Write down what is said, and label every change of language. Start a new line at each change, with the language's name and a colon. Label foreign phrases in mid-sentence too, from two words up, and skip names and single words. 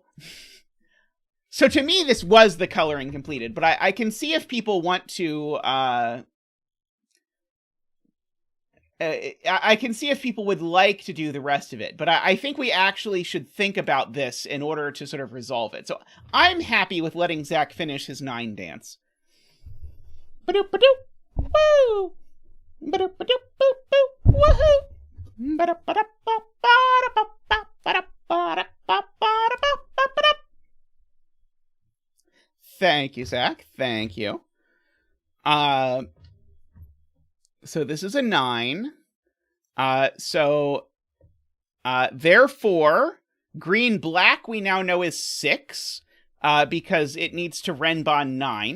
English: So to me, this was the coloring completed, but I can see if people want to... I can see if people would like to do the rest of it, but I think we actually should think about this in order to sort of resolve it. So I'm happy with letting Zach finish his 9 dance. Ba-doop-ba-doop! Woo! Ba-doop-ba-doop-boop-boop! Woohoo! Ba-da-ba-da-ba-ba-da-ba-da-ba-da-ba-da-ba-da-ba-da. Thank you, Zach. Thank you. So this is a 9. Therefore, green black we now know is 6, because it needs to Renban 9.